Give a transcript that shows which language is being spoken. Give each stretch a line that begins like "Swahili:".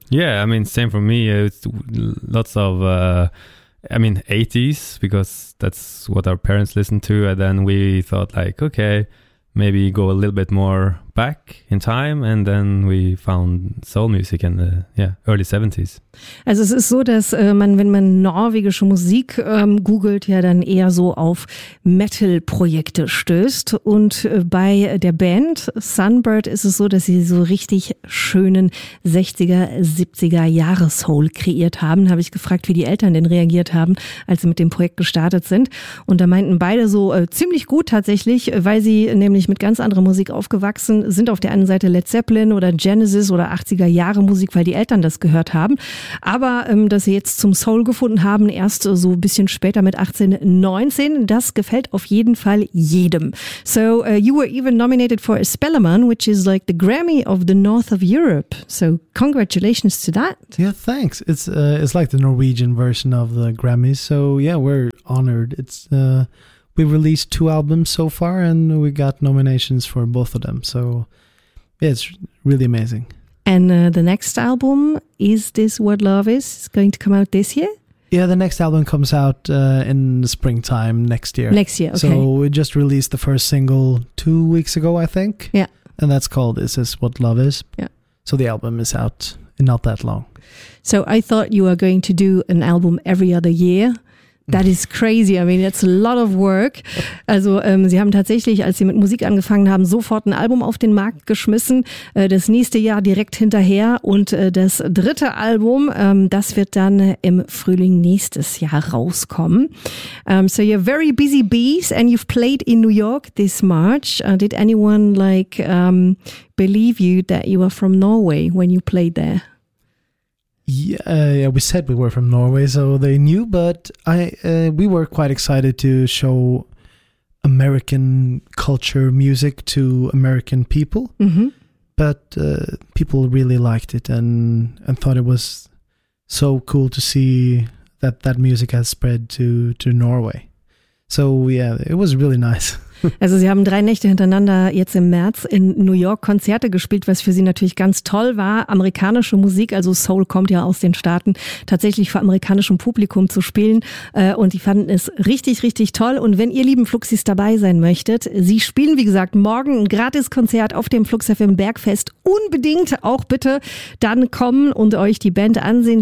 English: Yeah, I mean, same for me. It's lots of, 80s, because that's what our parents listened to. And then we thought like, okay, maybe go a little bit more back in time. And then we found soul music in the early 70s.
German: Also es ist so, dass wenn man norwegische Musik googelt, ja dann eher so auf Metal-Projekte stößt. Und bei der Band Sunbird ist es so, dass sie so richtig schönen 60er, 70er Jahres-Soul kreiert haben. Habe ich gefragt, wie die Eltern denn reagiert haben, als sie mit dem Projekt gestartet sind. Und da meinten beide so ziemlich gut tatsächlich, weil sie nämlich mit ganz anderer Musik aufgewachsen sind. Auf der einen Seite Led Zeppelin oder Genesis oder 80er Jahre Musik, weil die Eltern das gehört haben. Aber dass sie jetzt zum Soul gefunden haben, erst so ein bisschen später mit 18, 19, das gefällt auf jeden Fall jedem.
English: So, you were even nominated for a Spellemann, which is like the Grammy of the North of Europe. So, congratulations to that. Yeah, thanks. It's like the Norwegian version of the Grammys. So, yeah, we're honored. We released 2 albums so far and we got nominations for both of them. So, yeah, it's really amazing. And the next album, Is This What Love Is, going to come out this year? Yeah, the next album comes out in the springtime next year. Next year, okay. So we just released the first single 2 weeks ago, I think. Yeah. And that's called Is This What Love Is. Yeah. So the album is out in not that long. So I thought you were going to do an album every other year. That is crazy. I mean, it's a lot of work.
German: Also sie haben tatsächlich, als sie mit Musik angefangen haben, sofort ein Album auf den Markt geschmissen. Das nächste Jahr direkt hinterher. Und das dritte Album, das wird dann im Frühling nächstes Jahr rauskommen.
English: So you're very busy bees and you've played in New York this March. Did anyone like believe you that you were from Norway when you played there? Yeah, we said we were from Norway, so they knew, but we were quite excited to show American culture music to American people, but people really liked it and thought it was so cool to see that music has spread to Norway. So yeah, it was really nice.
German: Also sie haben 3 Nächte hintereinander jetzt im März in New York Konzerte gespielt, was für sie natürlich ganz toll war, amerikanische Musik, also Soul kommt ja aus den Staaten, tatsächlich vor amerikanischem Publikum zu spielen und die fanden es richtig, richtig toll. Und wenn ihr lieben Fluxis dabei sein möchtet, sie spielen wie gesagt morgen ein Gratiskonzert auf dem Flux FM Bergfest, unbedingt auch bitte dann kommen und euch die Band ansehen.